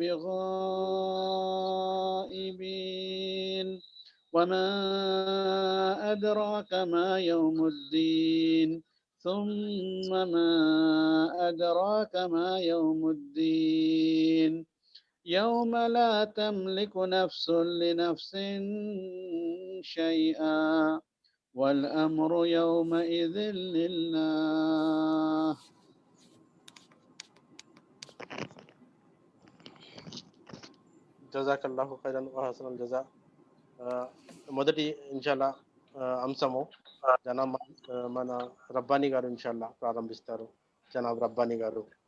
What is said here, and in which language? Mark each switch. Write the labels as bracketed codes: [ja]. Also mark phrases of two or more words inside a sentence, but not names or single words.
[ar] بغائبين وما أدراك ما يوم الدين ثم ما أدراك ما يوم الدين يوم لا تملك نفس لنفس شيئا والأمر يومئذ لله. جزاك الله خيرا وحسن الجزاء. [te] మొదటి ఇన్షాల్లా అంశము జనాబ్ మన రబ్బానీ గారు ఇన్షాల్లా ప్రారంభిస్తారు. జనాబ్ రబ్బానీ గారు.